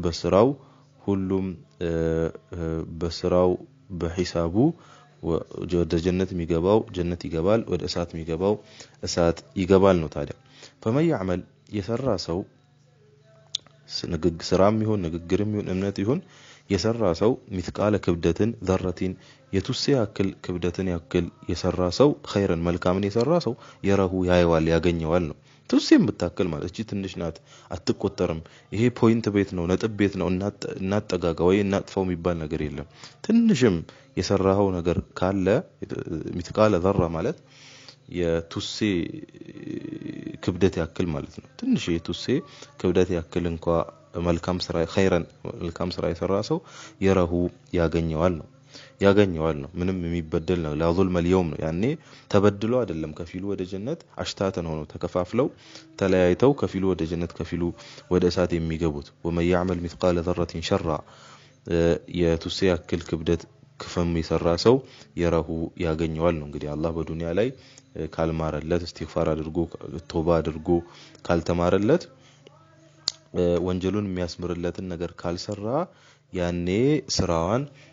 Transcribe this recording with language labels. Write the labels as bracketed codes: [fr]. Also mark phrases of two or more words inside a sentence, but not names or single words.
[am] በስራው በሂሳቡ ወደ ጀነት የሚገባው ጀነት ይገባል ወደ እሳት የሚገባው እሳት ይገባል ነው ታዲያ [ar] فمن يعمل [am] የሰራ ሰው ስራም ይሁን ንግግርም ይሁን እምነት ይሁን የሰራ ሰው مثقال ክብደትን ذرትን የቱሴ ያክል ክብደትን ያክል የሰራ ሰው ኸይረን መልካምን የሰራ ሰው የረሁ ያየዋል ያገኘዋል ነው ቱሴም ብታከል ማለት እቺ ትንሽ ናት አትቆጠርም ይሄ ፖይንት ቤት ነው ነጥብ ቤት ነው እናጠጋጋ ወይ እናጥፋው የሚባል ነገር የለም ትንሽም የሰራው ነገር ካለ [ar] مثقال ذره [am] ማለት የቱሴ ክብደት ያክል ማለት ነው ትንሽ የቱሴ ክብደት ያክል እንኳን መልካም ስራ ኸይረን መልካም ስራ የሰራ ሰው የረሁ ያገኘዋል ነው ምንም የሚበደል ነው [ar] لا ظلم اليوم [am] ነው ያኔ ተበድሎ አይደለም ከፊሉ ወደ ጀነት አሽታተን ሆኖ ተከፋፍለው ተለያይተው ከፊሉ ወደ ጀነት ከፊሉ ወደ እሳት የሚገቡት [ar] ومن يعمل مثقال ذره شرا [am] የቱሴ ያክል ክብደት ክፈም የሰራ ሰው የረሁ ያገኘዋል ነው እንግዲህ አላህ በዱንያ ላይ ካልማረለት استغفار አድርጎ ተውባ አድርጎ ካልተማረለት ወንጀሉን የሚያስምርለትን ነገር ካልሰራ ያኔ ስራዋን